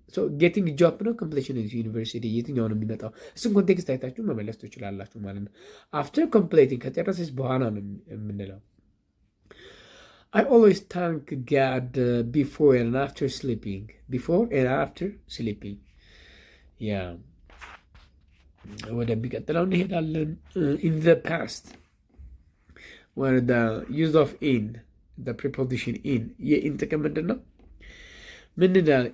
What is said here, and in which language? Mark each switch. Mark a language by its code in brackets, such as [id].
[en] So getting job [am] ነው [en] completion of university? [am] የትኛው ነው የሚመጣው? እሱን ኮንቴክስት አይታችሁ መመለስ ትችላላችሁ ማለት ነው። [en] after completing [am] ከጨረሰች በኋላ ነው የምንለው። [en] I always thank God before and after sleeping. Before and after sleeping. Yeah. [am] ወደሚቀጥለው እንሄዳለን። [en] In the past, where the use of in, the preposition in, [am] የኢን ጥቅም ምንድን ነው? ምን እንዳለ?